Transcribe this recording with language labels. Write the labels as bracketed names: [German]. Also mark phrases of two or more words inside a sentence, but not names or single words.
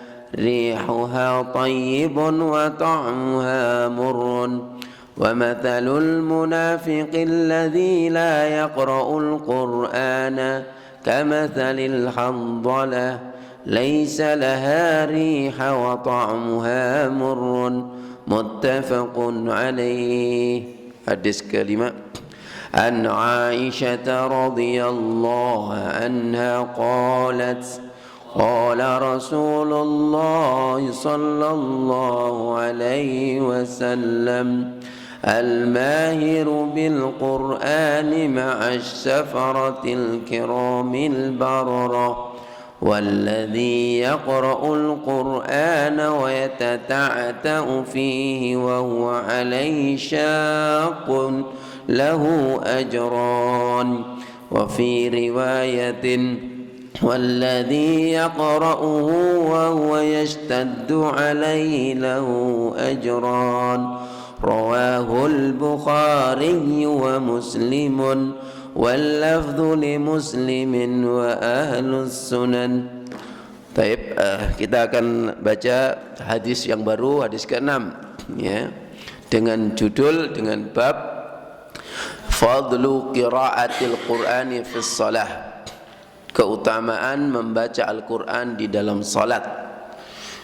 [Arabic] ريحها طيب وطعمها مر ومثل المنافق الذي لا يقرأ القرآن كمثل الحنظلة ليس لها ريح وطعمها مر متفق عليه. [Indonesian] Hadis kelima. [Arabic] عن عائشة رضي الله عنها قالت قال رسول الله صلى الله عليه وسلم الماهر بالقرآن مع السفرة الكرام البررة والذي يقرأ القرآن ويتتعتع فيه وهو عليه شاق له أجران. وفي رواية والذي يقرأه وهو يشتد عليه له أجران. رواه البخاري ومسلم واللفظ لمسلم وأهل السنن. [Indonesian] Baik, kita akan baca hadis yang baru, hadis ke-6, ya, dengan judul, dengan bab [Arabic] فضل قراءة القرآن في الصلاة, [Indonesian] keutamaan membaca Al-Qur'an di dalam salat.